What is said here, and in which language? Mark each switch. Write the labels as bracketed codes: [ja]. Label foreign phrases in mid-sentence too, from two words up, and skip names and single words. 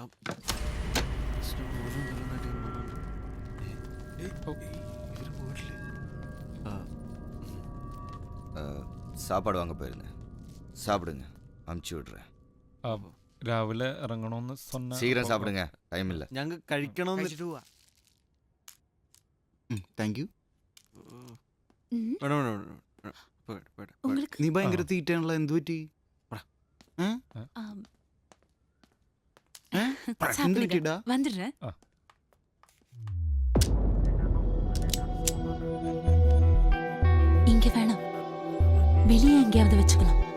[ta] சாப்பாடு வாங்க போயிருந்தேன். சாப்பிடுங்க, அமுச்சு விடுறேன். [ml] രാവിലെ ഇറങ്ങണമെന്ന് சொன்ன. [ta] சீக்கிரம் சாப்பிடுங்க, டைம் இல்ல. [ml] ഞങ്ങൾ കഴിക്കണമെന്ന്. [en] thank you. [ml] വേണം. നീ ഭയങ്കര തീറ്റയാണല്ലോ, എന്ത് പറ്റി? എന്ത് പറ്റിടാ? [ta] வந்துடுறேன். இங்க வேணாம், வெளியே எங்கேயாவது வச்சுக்கலாம்.